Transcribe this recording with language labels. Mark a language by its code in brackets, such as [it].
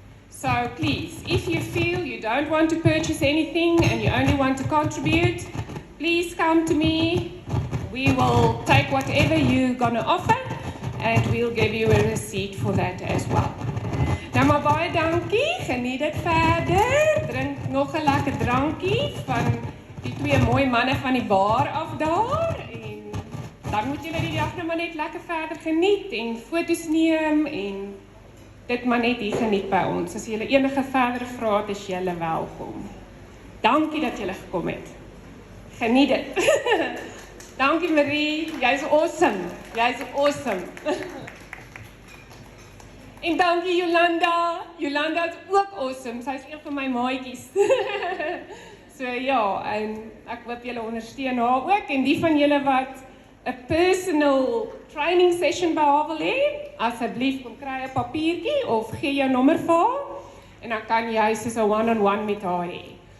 [en] So please, if you feel you don't want to purchase anything and you only want to contribute, please come to me. We will take whatever you're going to offer and we'll give you a receipt for that as well. [af] Nou maar baie dankie, geniet dit verder. Drink nog 'n lekker drankie van die twee mooi manne van die bar af daar. En dan moet julle die dag nou maar net lekker verder geniet en foto's neem en dit maar net hier geniet by ons. As julle enige verdere vrae het, is julle welkom. Dankie dat julle gekom het. Geniet dit. Dankie Marie, jy's awesome. Jy's awesome. En dankie Jolanda. Jolanda is ook awesome. Sy is een van my maatjies. So ja, en ek hoop julle ondersteun haar ook en die van julle wat 'n personal training session by haar wil hê, asseblief kom kry 'n papiertjie of gee jou nommer vir haar en dan kan jy soos 'n one-on-one met haar hê.